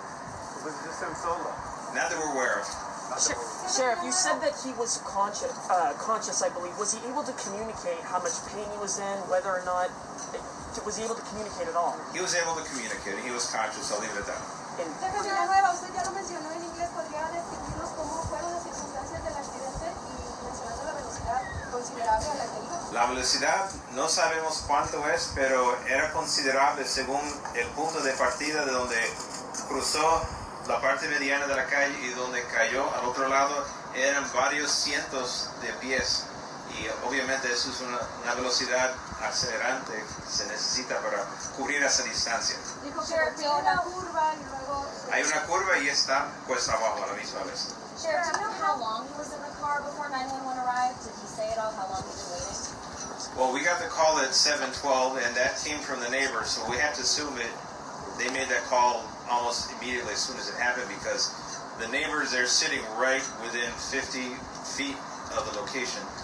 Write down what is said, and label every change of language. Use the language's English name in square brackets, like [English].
[English] Or was it just him solo? Not that we're aware of. Sheriff, you said that he was conscious, I believe. Was he able to communicate how much pain he was in, whether or not, was he able to communicate at all? He was able to communicate. He was conscious. I'll leave it at that. [Spanish] Señora Nueva, usted ya lo mencionó en inglés, ¿podría describirnos cómo fueron las circunstancias del accidente y mencionando la velocidad considerable a la que iba? La velocidad no sabemos cuánto es, pero era considerable según el punto de partida de donde cruzó la parte mediana de la calle y donde cayó al otro lado. Eran varios cientos de pies y obviamente eso es una velocidad acelerante que se necesita para cubrir esa distancia. Dijo que golpeó una curva y luego... Hay una curva y está cuesta abajo a la misma vez. [English] Sheriff, do you know how long he was in the car before 911 arrived? Did he say at all how long he'd been waiting? Well, we got the call at 7:12, and that came from the neighbors, so we have to assume they made that call almost immediately as soon as it happened, because the neighbors, they're sitting right within 50 feet of the location.